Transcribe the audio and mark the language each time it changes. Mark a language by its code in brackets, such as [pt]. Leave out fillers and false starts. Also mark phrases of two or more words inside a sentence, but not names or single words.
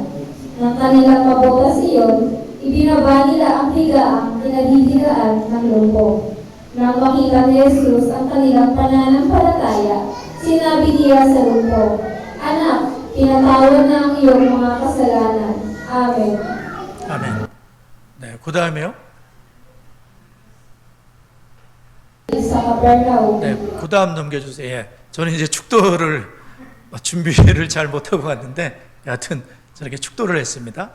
[tl] Nang kanilang mabutas iyon, ibinaba nila ang higaang pinaghihigaan ng lumpo. Nang makita ni Jesus ang kanilang pananampalataya, sinabi niya sa lumpo, "Anak, pinatawad na ang iyong mga kasalanan." Amen. [ko] 아멘. 네, 그 다음에요. [tl] Sa Capernaum. [ko] 네, 그 다음 넘겨주세요. 예, 저는 이제 축도를 준비를 잘 못하고 갔는데 여하튼 저렇게 축도를 했습니다.